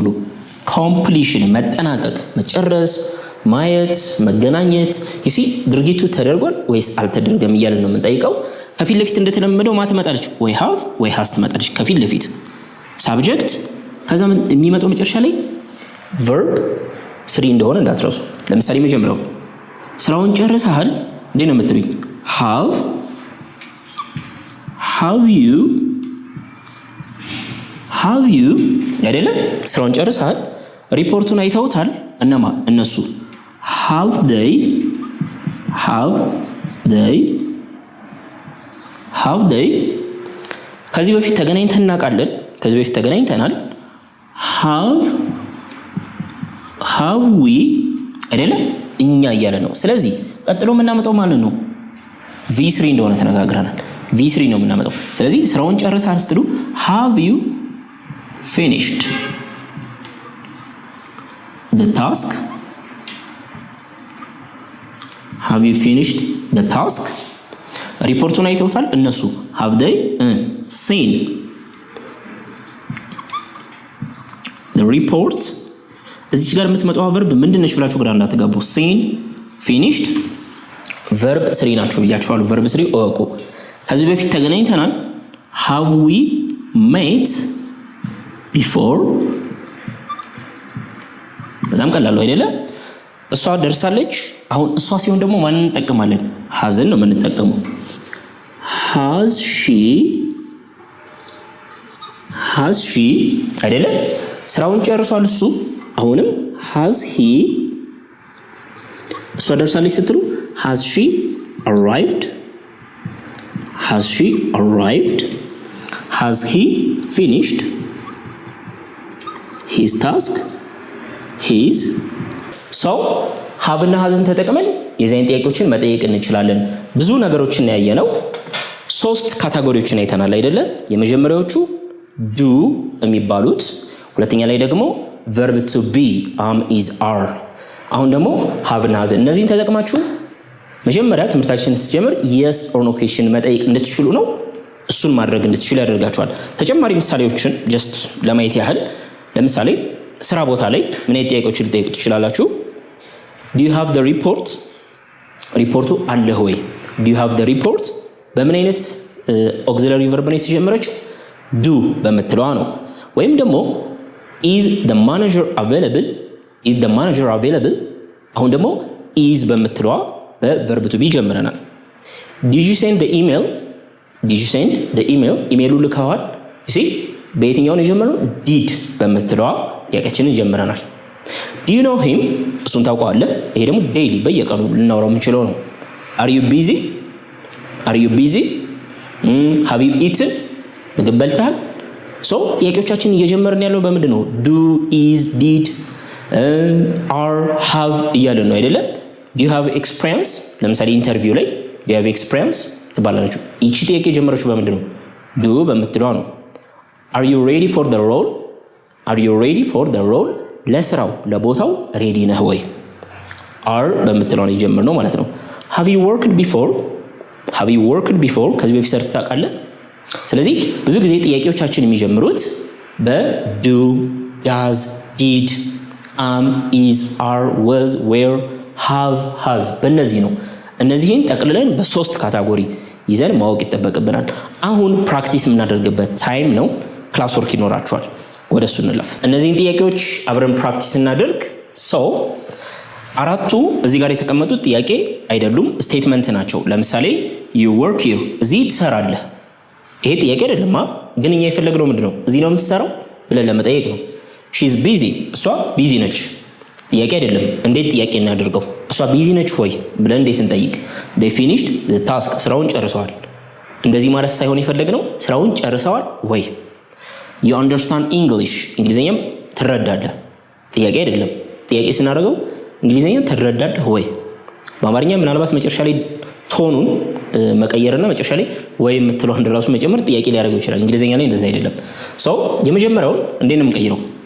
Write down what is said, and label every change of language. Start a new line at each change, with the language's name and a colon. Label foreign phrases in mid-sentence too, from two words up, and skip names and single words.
Amharic: completion መጠናቀቅ፣ መጨረስ፣ ማየት፣ መገናኘት። ይሲ ድርጊቱ ተደርጓል ወይስ አልተደረገም እያልን ነው የምንጠይቀው። ከፊት ለፊት እንደተለመደው ማ ትመጣለች? ወይ have ወይ has ትመጣለች ከፊት ለፊት ሳብጀክት። ከዛ የሚመጣው መጨረሻ ላይ verb 3 እንደሆነ እንዳትረሱ። ለምሳሌ መጀመሪያው ስራውን ጨርሰሃል እንዴ ነው የምትሉኝ?
English: have you
Amharic: አይደለ? ስራውን ጨርሰሃል፣ ሪፖርቱን አይተውታል እነማ? እነሱ
English: have they
Amharic: ከዚህ በፊት ተገናኝተን እናውቃለን፣ ከዚህ በፊት ተገናኝተናል።
English: have we
Amharic: አይደለ? እኛ እያለ ነው። ስለዚህ ቀጥሎ የምናመጣው ማለት ነው v3 እንደሆነ ተነጋግረናል። v3 ነው የምናመጣው። ስለዚህ ስራውን ጨርሰሃል ስትሉ
English: have you finished the task? have you finished the task?
Amharic: ሪፖርቱን አይተውታል እነሱ
English: have they seen the report?
Amharic: እዚህ ጋር የምትመጣው verb ምንድነች ብላችሁ ግራ እንዳትጋቡ።
English: seen finished verb 3
Amharic: ናቸው ብያችኋለሁ። verb 3 እወቁ። ከዚህ በፊት ተገናኝተናል
English: have we met before?
Amharic: በጣም ቀላል ነው አይደለ? እሷ ደርሳለች። አሁን እሷ ሲሆን ደግሞ ማንን እንጠቀማለን? hasን ነው የምንጠቀመው።
English: has she
Amharic: አይደለ? ስራውን ጨርሷል እሱ። አሁንም
English: has he።
Amharic: እሷ ደርሳለች ስትሉ
English: has she arrived? has he finished his task?
Amharic: have እና hasን ተጠቅመን የዛይን ጥያቄዎችን መጠየቅ እንችላለን። ብዙ ነገሮችን ያየነው 3 ካታጎሪዎችን አይተናል አይደለ? የመጀመሪያዎቹ do የሚባሉት፣ ሁለተኛ ላይ ደግሞ
English: verb to be am is are።
Amharic: አሁን ደግሞ have እና has። እነዚህን ተጠቅማችሁ መጀመሪያ ትምህርታችንን ስትጀምር
English: yes or no question
Amharic: መጠየቅ እንድትችሉ ነው። እሱን ማድረግ እንድትችሉ ያደርጋችኋል። ተጨማሪ ምሳሌዎችን just ለማየት ያህል፣ ለምሳሌ ስራ ቦታ ላይ ምን አይነት ጥያቄዎችን ልጠይቁ ትችላላችሁ?
English: do you have the report?
Amharic: ሪፖርቱ አለህ ወይ?
English: do you have the report
Amharic: በምን አይነት
English: auxiliary verb
Amharic: ነው የተጀመረችው? do በመትለዋ ነው። ወይም ደግሞ
English: is the manager available?
Amharic: አሁን ደግሞ is በመትለዋ በ
English: verb to be
Amharic: ጀምረናል።
English: did you send the email?
Amharic: ኢሜሉ ልከዋል? በየትኛው ነው የጀመረው? did በመትለዋ ጥያቄያችንን ጀምረናል።
English: do you know him?
Amharic: እሱን ታውቀዋለህ? ይሄ ደግሞ ዴይሊ በየቀኑ ልናወራው የምንችለው ነው።
English: are you busy? have you eaten?
Amharic: ምግብ በልተሃል? ጥያቄዎቻችን እየጀመርን ያለው በምንድን ነው?
English: do, is, did, are, have
Amharic: እያለን ነው አይደለ?
English: do you have experience?
Amharic: ለምሳሌ ኢንተርቪው ላይ
English: do you have experience
Amharic: ትባላላችሁ። እቺ ጥያቄ የጀመረችው በምንድን ነው? do በምትለው ነው።
English: are you ready for the role?
Amharic: ለስራው ለቦታው ሬዲ ነህ ወይ? are በምትለው ነው የጀመርነው ማለት ነው።
English: have you worked before
Amharic: ከዚህ በፊት ሰርተህ ታውቃለህ? ስለዚህ ብዙ ጊዜ ጥያቄዎቻችን የሚጀምሩት
English: በdo does did is are was were have has
Amharic: በእነዚህ ነው። እነዚህን ጠቅልለን በሶስት ካታጎሪ ይዘን ማወቅ ይጠበቅብናል። አሁን ፕራክቲስ የምናደርግበት ታይም ነው።
English: class work
Amharic: ይኖራችኋል። ወደሱ እንለፍ። እነዚህን ጥያቄዎች አብረን ፕራክቲስ እናደርግ። አራቱ እዚህ ጋር የተቀመጡት ጥያቄ አይደሉም፣ ስቴትመንት ናቸው። ለምሳሌ
English: you work here
Amharic: እዚህ ትሰራለህ። ይሄ ጥያቄ አይደለም፣ ግን እኛ የፈለግነው ምንድነው? እዚህ ነው የምትሰራው ብለን ለመጠየቅ ነው።
English: she's busy
Amharic: እሷ ቢዚ ነች። ጥያቄ አይደለም። እንዴት ጥያቄ እናድርገው? እሷ ቢዚ ነች ወይ ብለን እንዴት እንጠይቅ?
English: they finished the task
Amharic: ስራውን ጨርሰዋል። እንደዚህ ማለት ሳይሆን የፈለግነው ስራውን ጨርሰዋል ወይ።
English: you understand English
Amharic: እንግሊዘኛም ትረዳለህ። ጥያቄ አይደለም። ጥያቄ ስናደርገው እንግሊዘኛም ትረዳለህ ወይ። በአማርኛ ምናልባት መጨረሻ ላይ ቶኑን መቀየርና መጨረሻ ላይ ወይ የምትለው እንደራሱ መጨመር ጥያቄ ሊያደርገው ይችላል። እንግሊዘኛ ላይ እንደዛ አይደለም። የመጀመሪያውን እንዴት ነው የምንቀይረው?